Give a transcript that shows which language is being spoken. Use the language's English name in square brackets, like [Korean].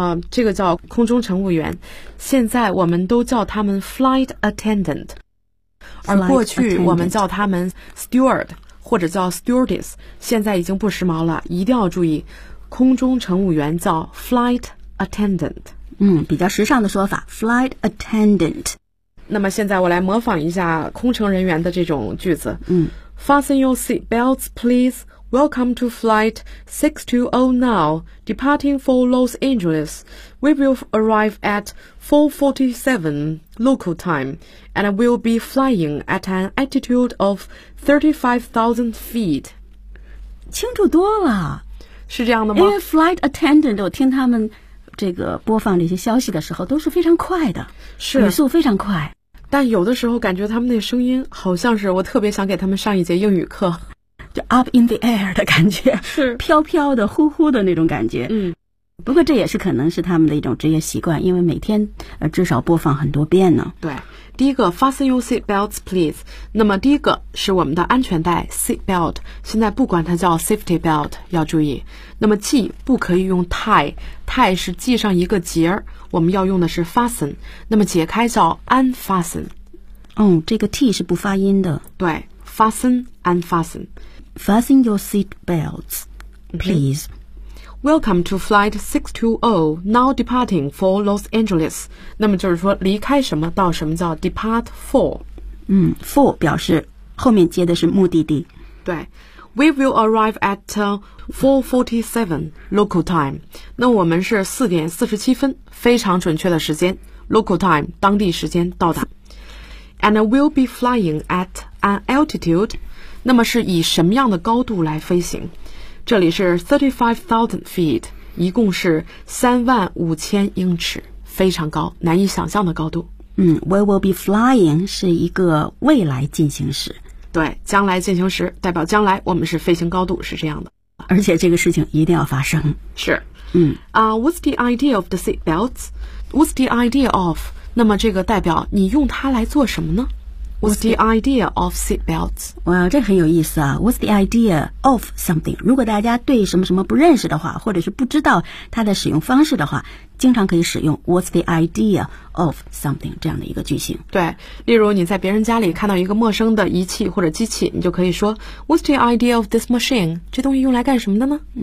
[Chinese] 这个叫空中乘务员，现在我们都叫他们 flight attendant， 而过去我们叫他们 steward 或者叫 stewardess， 现在已经不时髦了，一定要注意，空中乘务员叫 flight attendant。比较时尚的说法 flight attendant。那么现在我来模仿一下空乘人员的这种句子。 [English] Fasten your seat belts, please. Welcome to flight 620 now, departing for Los Angeles. We will arrive at 4:47 local time and will be flying at an altitude of 35,000 feet. [Chinese] 清楚多了。是这样的吗？因为 flight attendant， 我听他们这个播放这些消息的时候都是非常快的，是语速非常快，但有的时候感觉他们那声音好像是我特别想给他们上一节英语课，就 up in the air 的感觉，是飘飘的呼呼的那种感觉。不过这也是可能是他们的一种职业习惯，因为每天至少播放很多遍呢。对，第一个 [English] fasten your seat belts please， [Chinese] 那么第一个是我们的安全带 seat belt， 现在不管它叫 safety belt 要注意，那么系不可以用 tie 是系上一个结，我们要用的是 fasten， 那么解开叫 unfasten。这个 t 是不发音的。 [English] 对， fasten unfasten， fasten your seat belts please。 Welcome to flight 620, now departing for Los Angeles. [Chinese] 那么就是说离开什么到什么叫 depart for。 for 表示后面接的是目的地。对。 [English] We will arrive at 4:47 local time. [Chinese] 那我们是4:47，非常准确的时间 ,local time, 当地时间到达。 [English] And we'll be flying at an altitude. [Chinese] 那么是以什么样的高度来飞行，这里是 35,000 feet， 一共是35,000英尺，非常高，难以想象的高度。 [English] We will be flying [Chinese] 是一个未来进行时。对，将来进行时代表将来我们是飞行高度，是这样的。而且这个事情一定要发生。是。 [English] What's the idea of the seat belts? What's the idea of? [Chinese] 那么这个代表你用它来做什么呢？ [English] What's the idea of seat belts? [Chinese] 这很有意思啊。 [English] What's the idea of something? [Chinese] 如果大家对什么什么不认识的话，或者是不知道它的使用方式的话，经常可以使用 [English] What's the idea of something [Chinese] 这样的一个句型。对，例如你在别人家里看到一个陌生的仪器或者机器，你就可以说 [English] What's the idea of this machine? [Chinese] 这东西用来干什么的呢？